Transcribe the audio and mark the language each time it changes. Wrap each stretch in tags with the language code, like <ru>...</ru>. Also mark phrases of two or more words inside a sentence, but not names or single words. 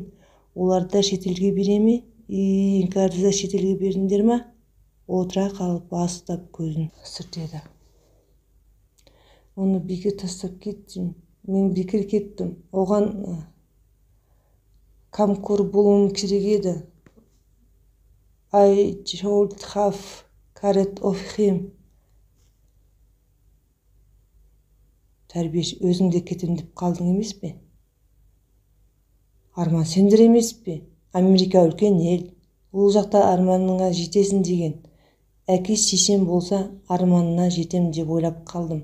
<kk>Оларды да шетелге бере ме? Іңкәрді де шетелге бердіңдер ма? Отыра қалып бастап көзін сүртеді. Оны бекер тастап кеттім. Мен бекер кеттім. Оған қамқор болуым керек еді.</kk> <en>I should have cared of him.</en> <kk>Тәрбиеші: өзің де кетем деп қалдың емес пе? Арман: сендер емес пе? Америка үлкен ел. Ол жақта арманыңа жетесің деген. Әке шешем болса, арманына жетем деп ойлап қалдым.</kk>